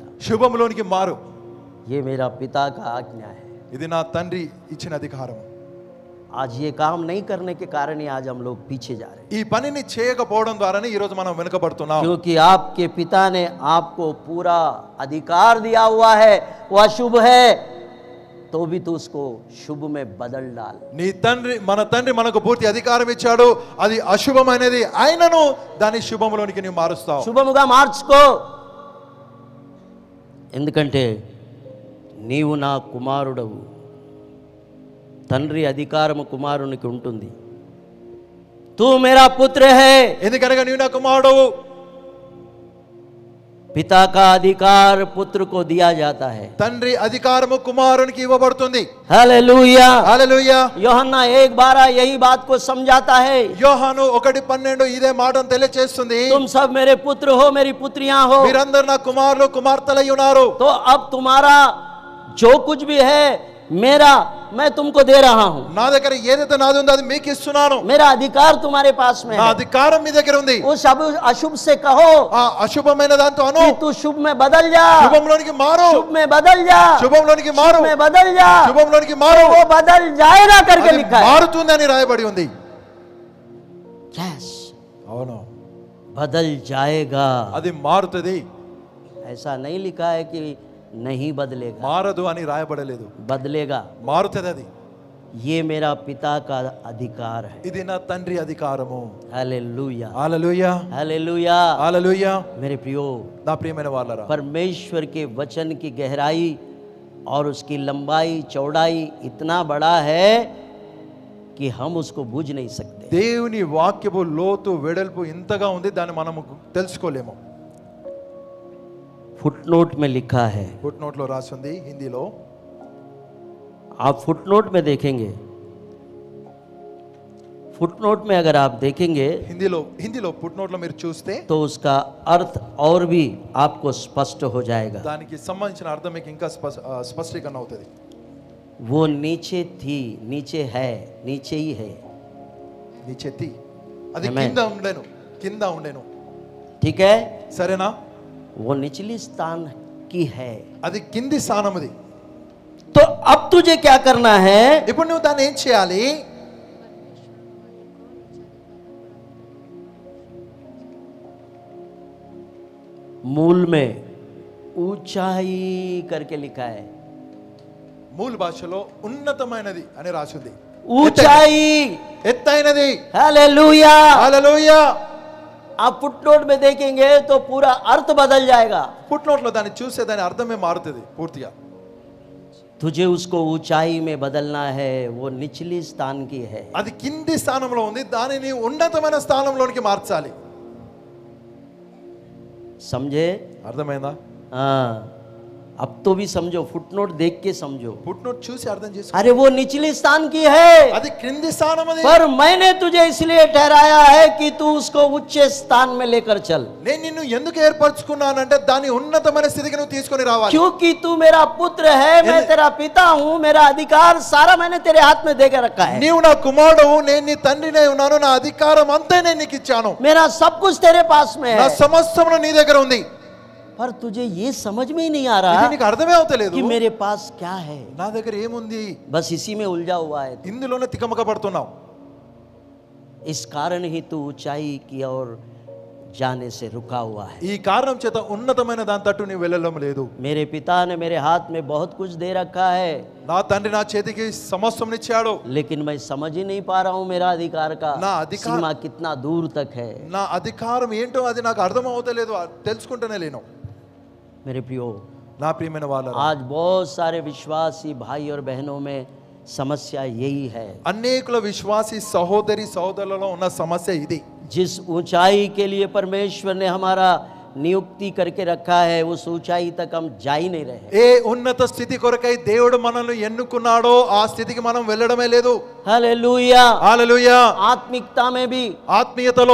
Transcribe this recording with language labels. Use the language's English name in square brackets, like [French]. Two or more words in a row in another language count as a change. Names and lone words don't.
[Telugu] శుభంలోనికి మారు. [Hindi] ये मेरा पिता का आज्ञा है। [Telugu] ఇది నా తండ్రి ఇచ్చిన అధికారం. [Hindi] आज ये काम नहीं करने के कारण ही आज हम लोग पीछे जा रहे हैं, [Telugu] ఈ పనిని చేయకపోవడం ద్వారానే ఈ రోజు మనం వెనుకబడుతున్నాం. [Hindi] क्योंकि आपके पिता ने आपको पूरा अधिकार दिया हुआ है। वो अशुभ है तो भी तू उसको शुभ में बदल डाल। [Telugu] మన తండ్రి మనకు పూర్తి అధికారం ఇచ్చాడు, అది అశుభమైనది ఆయనను దాని శుభంలోనికి నీవు మారుస్తావు. శుభముగా మార్చుకో, ఎందుకంటే నీవు నా కుమారుడవు. తండ్రి అధికారము కుమారునికి ఉంటుంది. [Hindi] तू मेरा पुत्र है, [Telugu] ఎందుకనగా నీవు నా కుమారుడవు. [Hindi] पिता का अधिकार पुत्र को दिया जाता है। [Telugu] తండ్రి అధికారము కుమారునికి ఇవ్వబడుతుంది. [Hindi] हालेलुया। [Telugu] హల్లెలూయా. [Hindi] యోహన్నా 1:12 यही बात को समझाता है। [Telugu] యోహాను 1:12 ఇదే మాటను తెలియజేస్తుంది. [Hindi] तुम सब मेरे पुत्र हो, मेरी पुत्रियां हो, [Telugu] మీరందరూ నా కుమారులు కుమార్తెలై ఉన్నారు. [Hindi] तो अब तुम्हारा जो कुछ भी है मेरा, मैं तुमको दे रहा हूं। [Telugu] నా దగ్గర ఏదైతే నాది ఉందో అది మీకు ఇస్తున్నాను. [Hindi] मेरा अधिकार तुम्हारे पास में [Telugu] నా [Hindi] है। [Telugu] అధికారం మీ దగ్గర ఉంది. [Hindi] उस अशुभ से कहो [Telugu] ఆ అశుభమైన దాంతో అను, [Hindi] कि तू शुभ में बदल जा, [Telugu] శుభంలోనికి మారు, [Hindi] शुभ में बदल जा, [Telugu] శుభంలోనికి [Hindi] शुभ [Telugu] మారు, [Hindi] में बदल जा, [Telugu] శుభంలోనికి మారు. [Hindi] वो बदल जाएगा करके [Telugu] అది [Hindi] लिखा है। [Telugu] మారుతుందని రాయబడి ఉంది. [Hindi] यस, [Telugu] అవును, [Hindi] बदल जाएगा। [Telugu] అది మారుతుంది. [Hindi] ऐसा नहीं लिखा है कि नहीं बदलेगा, [Telugu] మారదు అని రాయబడలేదు, [Hindi] बदलेगा। [Telugu] మారుతుంది. అది [Hindi] ये मेरा पिता का अधिकार है। [Telugu] ఇది నా తండ్రి అధికారము. [Hindi] हालेलुया, [Telugu] హల్లెలూయా, [Hindi] हालेलुया। [Telugu] హల్లెలూయా. [Hindi] मेरे प्रियो, [Telugu] నా ప్రియమైన వాళ్ళరా, [Hindi] परमेश्वर के वचन की गहराई और उसकी लंबाई चौड़ाई इतना बड़ा है कि हम उसको बूझ नहीं सकते। [Telugu] దేవుని వాక్యపు లోతు వెడల్పు ఇంతగా ఉంది, దాన్ని మనము తెలుసుకోలేము. [Hindi] फुटनोट में लिखा है, [Telugu] ఫుట్ నోట్ లో రాసి ఉంది హిందీలో. [Hindi] आप फुटनोट में देखेंगे, फुटनोट में अगर आप देखेंगे [Telugu] హిందీలో ఫుట్ నోట్ లో మీరు చూస్తే [Hindi] तो उसका अर्थ और भी आपको स्पष्ट हो जाएगा। [Telugu] దానికి సంబంధించిన అర్థం మీకు ఇంకా స్పష్టీకరణ అవుతుంది. [Hindi] वो नीचे थी, नीचे है, नीचे ही है। [Telugu] నీ చెత్తి అది [English] Amen. [Telugu] కింద ఉండేను. [Hindi] ठीक है, [Telugu] సరేనా? [Hindi] वो निचली स्थान की है। [Telugu] అది కింది స్థానం. అది [Hindi] तो अब तुझे क्या करना है? [Telugu] ఇప్పుడు నువ్వు దాన్ని ఏం చేయాలి? [Hindi] मूल में ऊंचाई करके लिखा है। [Telugu] మూల భాషలో ఉన్నతమైనది అని రాసింది. [Hindi] ऊंचाई, [Telugu] ఎత్తైనది. [Hindi] हालेलुया। [Telugu] హల్లెలూయా. [Hindi] आप फुटनोट में देखेंगे तो पूरा अर्थ बदल जाएगा। [Telugu] ఫుట్ నోట్ లో దాన్ని చూస్తే దాని అర్థమే మారుతుంది పూర్తిగా. [Hindi] तुझे उसको ऊंचाई में बदलना है, वो निचली स्थान की है। [Telugu] అది కింది స్థానంలో ఉంది, దానిని ఉన్నతమైన స్థానంలోనికి మార్చాలి. [Hindi] समझे? [Telugu] అర్థమైందా? [Hindi] हाँ, अब तो भी समझो, फुटनोट देख के समझो। [Telugu] ఫుట్ నోట్ చూసి అర్థం చేసుకో. [Hindi] अरे वो निचली स्थान की है, [Telugu] అది క్రింది స్థానం అది. [Hindi] पर मैंने तुझे इसलिए ठहराया है कि तू उसको उच्च स्थान में लेकर चल। [Telugu] నేను నిన్ను ఎందుకు ఏర్పరచుకున్నానంటే దాని ఉన్నతమైన స్థితికి నువ్వు తీసుకొని రావాలి. [Hindi] क्योंकि तू मेरा पुत्र है, मैं तेरा पिता हूँ, मेरा अधिकार सारा मैंने तेरे हाथ में देकर रखा है। [Telugu] నీవు నా కుమారుడు, నేను నీ తండ్రినే ఉన్నాను, నా అధికారం అంతా నేను నీకు ఇచ్చాను. [Hindi] मेरा सब कुछ तेरे पास में [Telugu] నా [Hindi] है, [Telugu] సమస్తము నీ దగ్గర ఉంది. [Hindi] पर तुझे ये समझ में ही नहीं आ [Telugu] ఇది [Hindi] रहा [Telugu] నీకు అర్థమే అవుతలేదు. [Hindi] कि मेरे पास क्या है। [Telugu] నా దగ్గర ఏముంది? [Hindi] बस इसी में उलझा हुआ है। [Telugu] ఇందులోనే తికమక పడుతున్నావు. [Hindi] इस कारण ही तू ऊंचाई की ओर जाने से रुका हुआ है। [Telugu] ఈ కారణం చేత ఉన్నతమైన దాని తట్టు నీవు వెళ్ళడం లేదు. [Hindi] मेरे पिता ने मेरे हाथ में बहुत कुछ दे रखा है, [Telugu] నా తండ్రి నా చేతికి సమస్తం ఇచ్చాడు. [Hindi] लेकिन मैं समझ ही नहीं पा रहा हूँ मेरा अधिकार का [Telugu] ना अधिकार- [Hindi] सीमा कितना दूर तक है। [Telugu] నా అధికారం ఏంటో అది నాకు అర్థం అవుతలేదు, తెలుసుకుంటూనే లేను. [Hindi] मेरे प्रियो, [Telugu] నా ప్రియమైన వాళ్ళ [Hindi] आज बहुत सारे विश्वासी भाई और बहनों में समस्या यही है। [Telugu] అనేకుల విశ్వాసి సహోదరి సహోదరులలో ఉన్న సమస్య ఇది. [Hindi] जिस ऊंचाई के लिए परमेश्वर ने हमारा नियुक्ति करके रखा है, उस ऊंचाई तक हम जा ही नहीं रहे। [Telugu] ఏ ఉన్నత స్థితి కొరకై దేవుడు మనల్ని ఎన్నుకున్నాడో ఆ స్థితికి మనం వెళ్ళడమే లేదు. [Hindi] हालेलुया। [Telugu] హల్లెలూయా. [Hindi] आत्मिकता में भी, [Telugu] ఆత్మీయతలో,